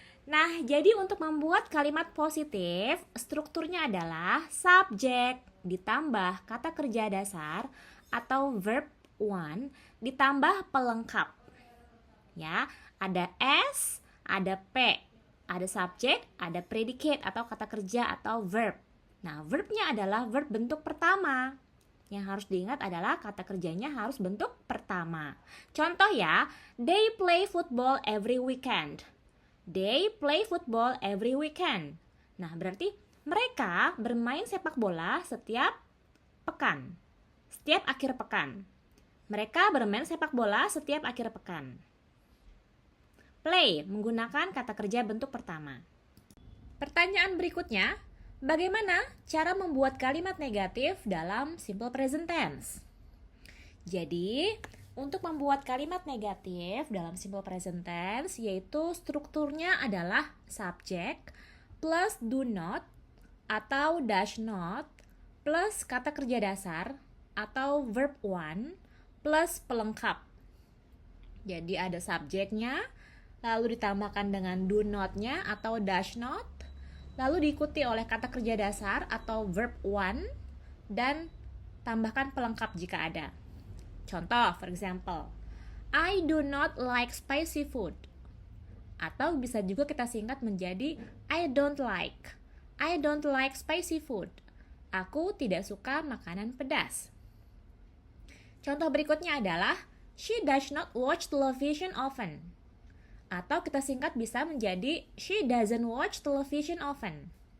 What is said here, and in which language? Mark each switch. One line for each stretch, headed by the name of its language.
Indonesian: Nah, jadi untuk membuat kalimat positif, strukturnya adalah subjek ditambah kata kerja dasar atau verb one ditambah pelengkap. Ya, ada s, ada p, ada subjek, ada predicate atau kata kerja atau verb. Nah, verbnya adalah verb bentuk pertama. Yang harus diingat adalah kata kerjanya harus bentuk pertama. Contoh ya,
English: they play football every weekend. They play football every weekend.
Indonesian: Nah, berarti mereka bermain sepak bola setiap pekan. Setiap akhir pekan. Mereka bermain sepak bola setiap akhir pekan. Play menggunakan kata kerja bentuk pertama. Pertanyaan berikutnya, bagaimana cara membuat kalimat negatif dalam simple present tense? Jadi, untuk membuat kalimat negatif dalam simple present tense, yaitu strukturnya adalah subject plus do not atau dash not plus kata kerja dasar atau verb one plus pelengkap. Jadi ada subjeknya, lalu ditambahkan dengan do not-nya atau dash not, lalu diikuti oleh kata kerja dasar atau verb one, dan tambahkan pelengkap jika ada. Contoh, for example, I do not like spicy food. Atau bisa juga kita singkat menjadi
English: I don't like spicy food.
Indonesian: Aku tidak suka makanan pedas. Contoh berikutnya adalah
English: she does not watch television often.
Indonesian: Atau kita singkat bisa menjadi
English: she doesn't watch television often.